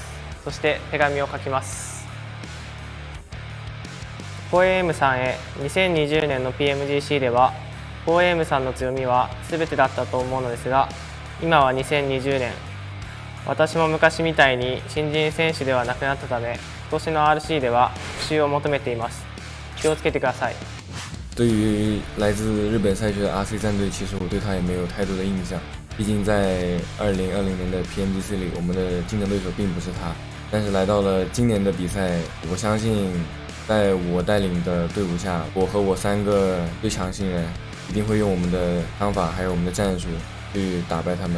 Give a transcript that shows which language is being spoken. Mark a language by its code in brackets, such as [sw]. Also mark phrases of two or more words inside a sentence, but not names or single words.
[ja] そして手紙を書きます。4M さんへ。2020年の PMGC では 4M さんの強みは全てだったと思うのですが、今は2020年、私も昔みたいに新人選手ではなくなったため、今年の RC では復習を求めています。気をつけてください。 [zh] 对于来自日本赛区的 RC 战队，其实我对他也没有太多的印象。毕竟在2020年的 PMGC 里，我们的竞争对手并不是他。但是来到了今年的比赛，我相信在我带领的队伍下，我和我3个最强新人一定会用我们的方法还有我们的战术去打败他们。